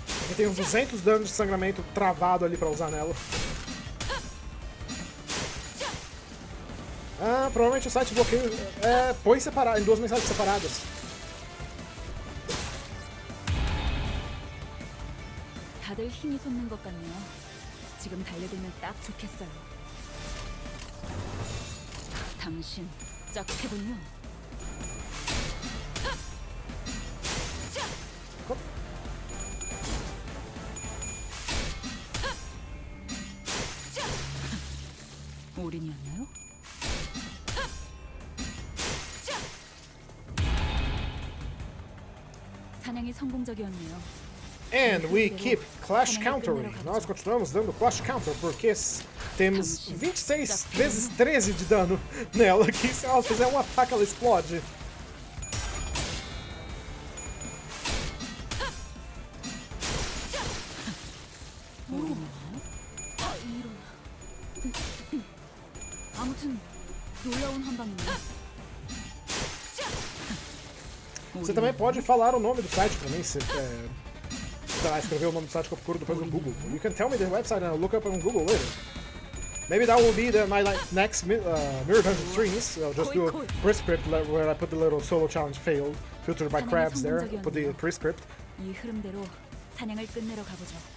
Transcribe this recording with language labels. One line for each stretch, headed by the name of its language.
Portuguese: E tem uns 200 danos de sangramento travado ali pra usar nela. Ah, provavelmente o site bloqueia. Põe separado, em duas mensagens separadas.
Korean: 다들 힘이 솟는 것 같네요. 지금 달려들면 딱 좋겠어요. 당신 짝패군요. 올인이었나요? 사냥이 성공적이었네요.
English: And we keep Clash Countering.
Portuguese: Nós continuamos dando Clash Counter, porque temos 26 vezes 13 de dano nela, que se ela fizer um ataque, ela explode.
Korean: 아무튼 놀라운 한방이네요.
Portuguese: Você também pode falar o nome do site pra mim, se escrever o nome do site que eu procuro depois no Google.
English: You can tell me the website and I'll look up on Google later. Maybe that will be my next Mirror Dungeon streams. I'll just do a prescript where I put the little solo challenge failed, filtered by crabs there, put the prescript.
Korean: 이 흐름대로 사냥을 끝내러 가보죠.